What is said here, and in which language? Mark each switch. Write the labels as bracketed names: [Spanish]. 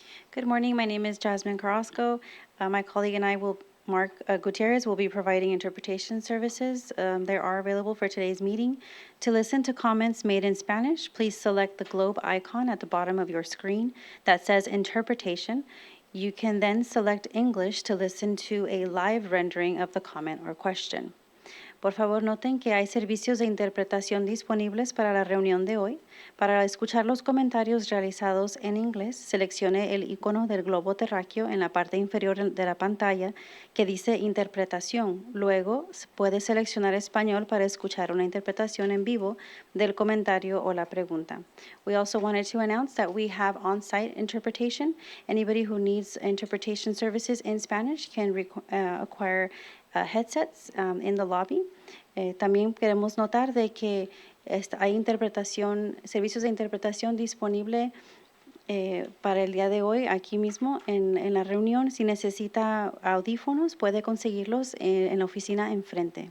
[English] Good morning. My name is Jasmine Carrasco. My colleague and I Mark Gutierrez, will be providing interpretation services. They are available for today's meeting. To listen to comments made in Spanish, please select the globe icon at the bottom of your screen that says Interpretation. You can then select English to listen to a live rendering of the comment or question. [Spanish] Por favor, noten que hay servicios de interpretación disponibles para la reunión de hoy. Para escuchar los comentarios realizados en inglés, seleccione el icono del globo terráqueo en la parte inferior de la pantalla que dice Interpretación. Luego, puede seleccionar español para escuchar una interpretación en vivo del comentario o la pregunta. [English] We also wanted to announce that we have on-site interpretation. Anybody who needs interpretation services in Spanish can acquire headsets in the lobby. [Spanish] También queremos notar de que hay servicios de interpretación disponible para el día de hoy aquí mismo en la reunión. Si necesita audífonos, puede conseguirlos en la oficina enfrente.